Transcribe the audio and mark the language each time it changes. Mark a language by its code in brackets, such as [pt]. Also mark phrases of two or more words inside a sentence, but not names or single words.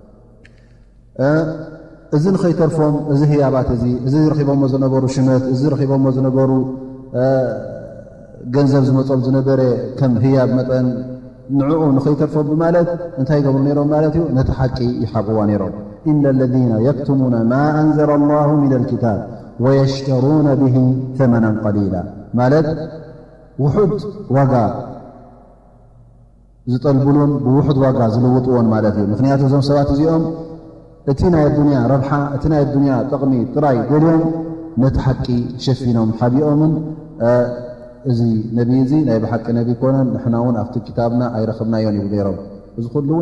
[ti] እዚ ንኸይተርፎም እዚ ህያባት እዚ ረኺቦሞ ዝነበሩ ሽመት እዚ ረኺቦሞ ዝነበሩ ገንዘብ ዝመፆም ዝነበረ ከም ህያብ መጠን ንዕኡ ንኸይተርፎም ብማለት እንታይ ገብሩ ነይሮም ማለት እዩ ነቲ ሓቂ ይሓቕዋ ነይሮም [ar] إن الذين يكتمون ما أنزل الله من الكتاب ويشترون به ثمنا قليلا [ti] ማለት ውሑድ ዋጋ ዝጠልብሉን ብውሑድ ዋጋ ዝልውጥዎን ማለት እዩ ምክንያቱ እዞም ሰባት እዚኦም እቲ ናይ ዱንያ ረብሓ እቲ ናይ ዱንያ ጥቕሚ ጥራይ ገሊኦም ነቲ ሓቂ ሸፊኖም ሓቢኦምን እዚ ነቢ እዚ ናይ ብሓቂ ነቢ ኮነን ንሕና እውን ኣብቲ ክታብና ኣይረኽብናዮን ይብሉ ነይሮም እዚ ኩሉ እውን